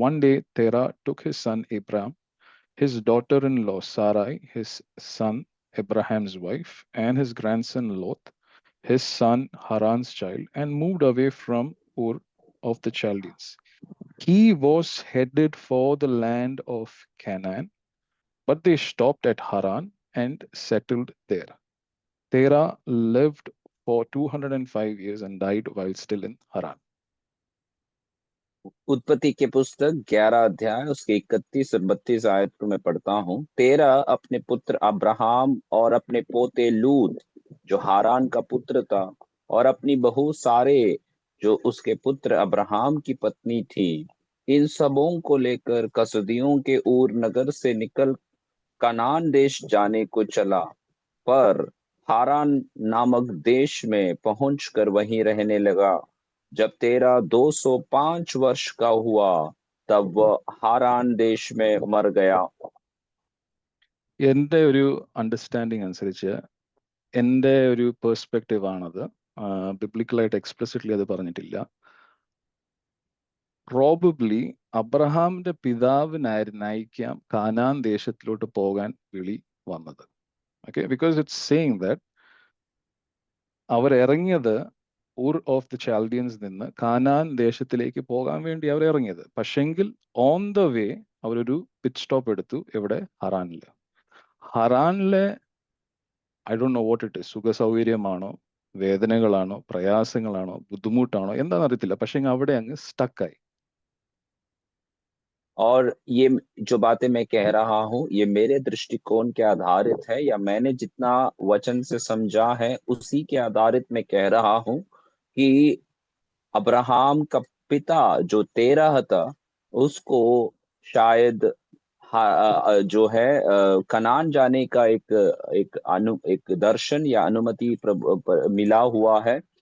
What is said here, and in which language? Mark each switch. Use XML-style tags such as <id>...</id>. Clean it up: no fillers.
<en>One day Terah took his son Abram, his daughter-in-law Sarai, his son Abraham's wife, and his grandson Lot, his son Haran's child, and moved away from Ur of the Chaldeans. He was headed for the land of Canaan, but they stopped at Haran and settled there. Terah lived for 205 years and died while still in Haran.</en> <hi>उत्पत्ति के पुस्तक 11 अध्याय उसके 31 और 32 आयत को मैं पढ़ता हूँ। तेरह अपने पुत्र अब्राहम और अपने पोते लूत जो हारान का पुत्र था और अपनी बहू सारे जो उसके पुत्र अब्राहम की पत्नी थी, इन सबों को लेकर कसदियों के ऊर नगर से निकल कनान देश जाने को चला, पर हारान नामक देश में पहुंचकर वहीं रहने लगा। जब तेरह 205 वर्ष का हुआ तब वह हारान देश में मर गया।</hi> <ml>എൻ്റെ ഒരു അണ്ടർസ്റ്റാൻഡിങ് അനുസരിച്ച്, എൻ്റെ ഒരു പെർസ്പെക്റ്റീവ് ആണത്. ബിബ്ലിക്കലായിട്ട് എക്സ്പ്ലിസിറ്റ്ലി അത് പറഞ്ഞിട്ടില്ല. പ്രോബബ്ലി അബ്രഹാമിന്റെ പിതാവിനായിരിക്കാം കാനാൻ ദേശത്തിലോട്ട് പോകാൻ വിളി വന്നത്.</ml> <en>okay, because it's saying that</en> <ml>അവർ ഇറങ്ങിയത് ഊർ ഓഫ് ദി ചാൽഡിയൻസ് നിന്ന് കാനാൻ ദേശത്തിലേക്ക് പോകാൻ വേണ്ടി അവർ ഇറങ്ങിയത്. പക്ഷെങ്കിൽ</ml> <en>on the way</en> <ml>അവരൊരു</ml> <en>pit stop</en> <ml>എടുത്തു. എവിടെ? ഹറാനിൽ. ഹറാനിലെ</ml> <en>I don't know what it is,</en> <ml>സുഖ സൗകര്യമാണോ, വേദനകളാണോ, പ്രയാസങ്ങളാണോ, ബുദ്ധിമുട്ടാണോ, എന്താണെന്ന് അറിയത്തില്ല. പക്ഷെ അവിടെ അങ്ങ് സ്റ്റക്കായി.</ml> <hi>और ये जो बातें मैं कह रहा हूँ ये मेरे दृष्टिकोण के आधारित है, या मैंने जितना वचन से समझा है उसी के आधारित मैं कह रहा हूँ कि अब्राहम का पिता जो तेरह था उसको शायद जो है कनान जाने का एक दर्शन या अनुमति मिला हुआ है।</hi>